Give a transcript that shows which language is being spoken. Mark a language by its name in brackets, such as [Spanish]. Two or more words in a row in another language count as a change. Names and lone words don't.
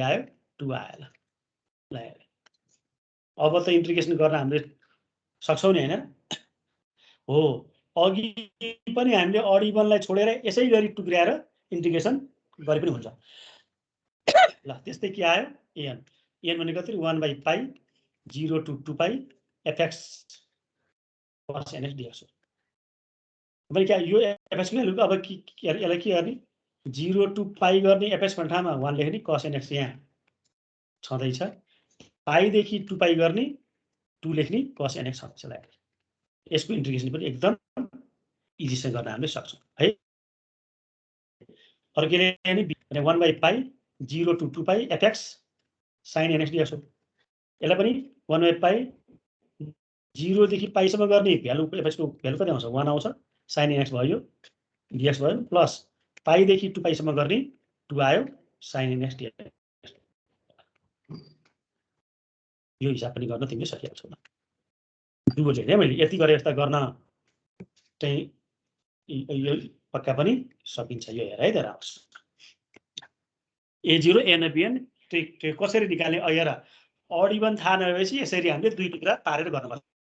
[Nepali] आयो 2 आयो ल अब त इन्टिग्रेसन गर्न हामीले सक्छौं नि हैन हो अघि पनि हामीले [English] odd even [Nepali] छोडेर यसै गरी टुक्र्याएर इन्टिग्रेसन गरे पनि हुन्छ ल त्यस्तै के आयो an भने कति 1/π 0 to 2 पाई fx cos nx dx अब के यो fx को भ्यालु अब यसलाई के गर्ने 0 to पाई गर्ने fx भन्ने ठाउँमा 1 लेख्ने cos nx यहाँ छँदै छ पाई देखि 2 पाई गर्ने 2 लेख्ने cos nx छँदैछ ल यसको इन्टिग्रेसन पनि एकदम इजीसँग गर्न हामीले सक्छौं है अर्को के लेख्ने 1/π 0 to 2 पाई fx sin nx dx यसलाई पनि 1/π 0 देखि पाई सम्म गर्ने भ्यालु fx को भ्यालु कति आउँछ 1 आउँछ sin nx भयो dx भयो प्लस पाई देखि 2 पाई सम्म गर्ने 2 आयो sin nx dx यो हिसाब पनि गर्न तिमीले सकिहाल्छौ छौ बुझ्यौ है मैले यति गरे जस्ता गर्न चाहिँ यो पक्का पनि सकिन्छ यो हेर है त राउस a0 n bn त्यो कसरी निकाल्ने हेर [English] odd even [Nepali] थाहा नभएपछि यसरी हामीले 2 टुक्रा पारेर गर्नुपर्छ